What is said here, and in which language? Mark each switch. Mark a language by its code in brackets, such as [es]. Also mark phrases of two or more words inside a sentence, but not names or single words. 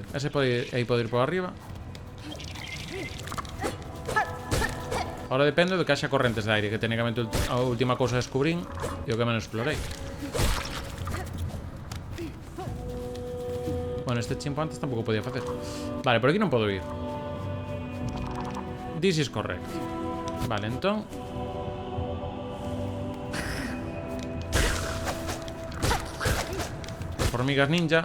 [gl] Ese pode ir, aí pode ir por arriba. Ahora depende do que haxa correntes de aire, que técnicamente a última cousa descubrín e o que menos explorei. Bueno, este chimpo antes tampouco podía facer. Vale, por aquí non podo ir. [en] This is correct. [gl] Vale, entón formigas ninja.